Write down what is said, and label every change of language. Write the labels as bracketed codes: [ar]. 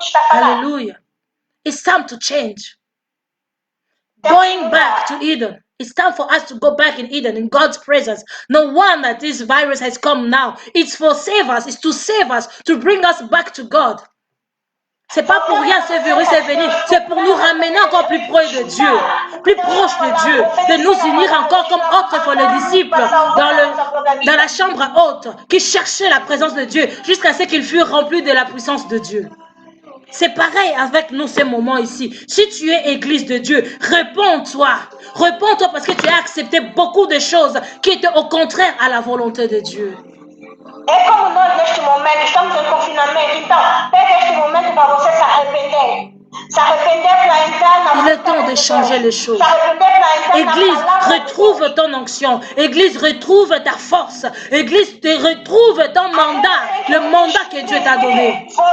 [en] Hallelujah. It's time to change. Going back to Eden. It's time for us to go back in Eden, in God's presence. No wonder this virus has come now. It's for save us. It's to save us, to bring us back to God. [fr] C'est pas pour rien ce virus est venu. C'est pour nous ramener encore plus proche de Dieu, plus proche de Dieu, de nous unir encore comme autrefois les disciples dans la chambre haute qui cherchaient la présence de Dieu jusqu'à ce qu'ils furent remplis de la puissance de Dieu. C'est pareil avec nous ces moments ici. Si tu es église de Dieu, réponds-toi. Réponds-toi parce que tu as accepté beaucoup de choses qui étaient au contraire à la volonté de Dieu. [pt] É como nós neste momento estamos em confinamento, então pega este momento para você se arrepender. Se arrepender para entrar na. [fr] Il est temps de changer les choses. Église, retrouve ton onction. Église, retrouve ta force. Église, retrouve ton mandat, le mandat que Dieu t'a donné.